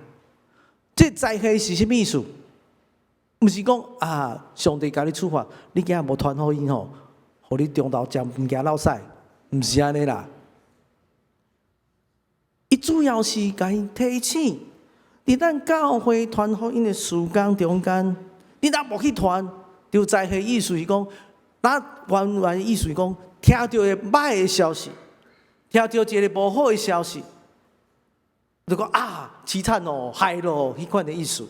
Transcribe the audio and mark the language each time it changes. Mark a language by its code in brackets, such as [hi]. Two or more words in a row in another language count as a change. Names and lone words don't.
[nan] 这灾祸是啥物意思？毋是讲啊，上帝甲你处罚，你今日无传福音吼，互你中昼食物件落屎，毋是安尼啦。伊主要是甲因提醒，伫咱教会传福音的事工中间，你若无去传，就灾祸意思是讲，咱完全意思是讲，听到的歹的消息，听到一个无好的消息，就讲啊，凄惨哦，害咯，迄款的意思。